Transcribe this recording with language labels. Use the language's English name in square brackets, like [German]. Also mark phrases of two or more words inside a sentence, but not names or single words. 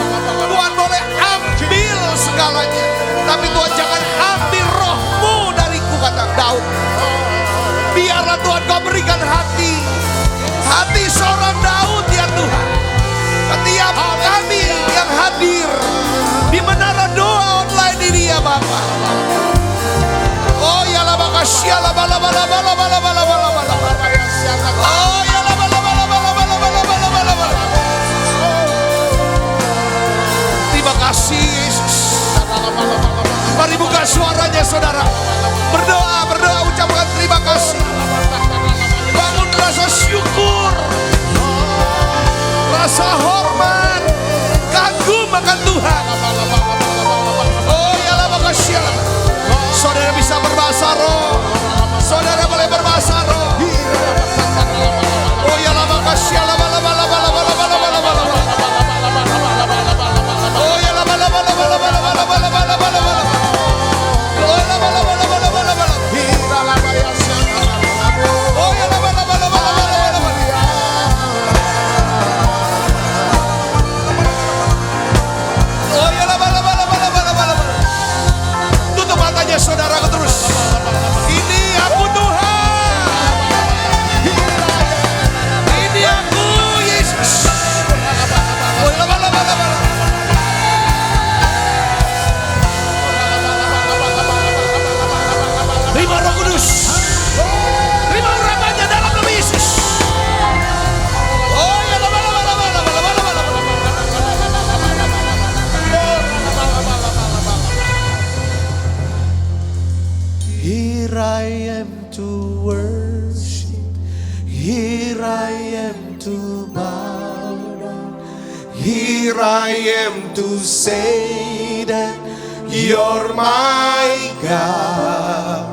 [Indonesian] Tuhan boleh ambil segalanya. Tapi Tuhan jangan ambil rohmu dariku, kata Daud. Biarlah Tuhan kau berikan hati seperti seorang Daud ya Tuhan. Setiap kami yang hadir di menara doa online ini ya Bapa. Oh ya la makasih la bala bala bala bala bala bala bala. Oh ya la bala bala bala bala bala bala bala bala. Terima kasih Yesus. Mari buka suaranya saudara. Berdoa, berdoa, ucapkan terima kasih. Bangun rasa syukur, rasa hormat, kagum akan Tuhan. Oh ya la makasih. Saudara bisa berbahasa roh. Saudara boleh berbahasa roh. Oh ya la makasih. La bala bala bala bala bala bala bala. Oh ya la bala bala bala bala bala bala bala bala. Oh la bala bala bala bala bala. Oh ya la bala bala bala bala bala. Oh ya la bala bala bala bala bala. Tutup matanya saudara terus. Ini aku Tuhan. Ini aku Yesus. Oh ya la bala bala bala. Terima Roh Kudus. Terima urapannya dalam nama Yesus. Oh ya la bala bala bala bala bala bala. [English] Here I am to worship. Here I am to bow down. Here I am to say that you're my God.